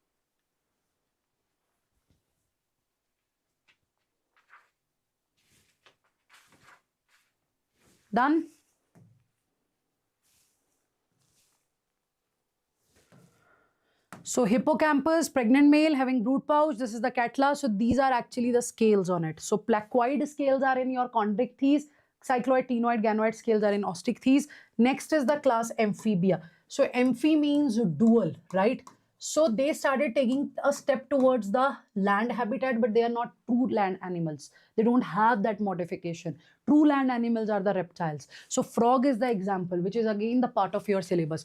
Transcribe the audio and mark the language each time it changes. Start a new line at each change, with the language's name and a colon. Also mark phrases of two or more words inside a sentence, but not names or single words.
English: Done? So hippocampus, pregnant male having brood pouch, this is the catla. So these are actually the scales on it. So placoid scales are in your chondrichthyes, cycloid, ctenoid, ganoid scales are in osteichthyes. Next is the class amphibia. So amphi means dual, right? So they started taking a step towards the land habitat, but they are not true land animals. They don't have that modification. True land animals are the reptiles. So frog is the example, which is again the part of your syllabus.